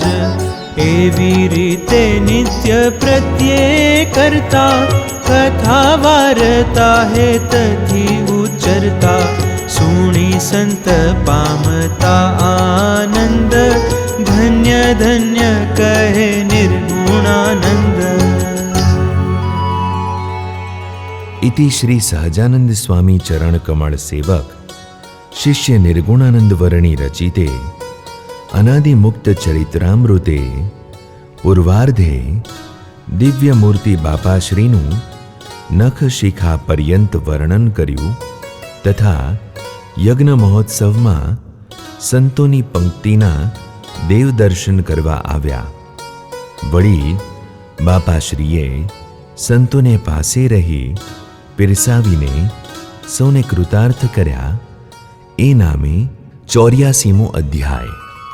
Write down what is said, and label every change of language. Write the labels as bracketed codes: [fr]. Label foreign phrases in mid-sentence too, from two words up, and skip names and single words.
[gu] એવી રીતે નિત્ય પ્રત્યે કરતા, કથા વાર્તા હેતથી ઉચ્ચરતા. સુણી સંત પામતા આનંદ, ધન્ય ધન્ય કહે નિર્ગુણાનંદ. [sa] इति श्री सहजानंद स्वामी चरण कमल सेवक शिष्य निर्गुणानंद वर्णी रचिते अनादि मुक्त चरित्रामृते पूर्वार्धे [gu] દિવ્ય મૂર્તિ બાપાશ્રીનું નખ શિખા પર્યંત વર્ણન કર્યું તથા યજ્ઞ મહોત્સવ માં સંતોની પંક્તિના દેવ દર્શન કરવા આવ્યા. वળી બાપાશ્રીએ સંતોને પાસે રહી પીરસાવીને સૌને કૃતાર્થ કર્યા. એ નામે 84મો અધ્યાય.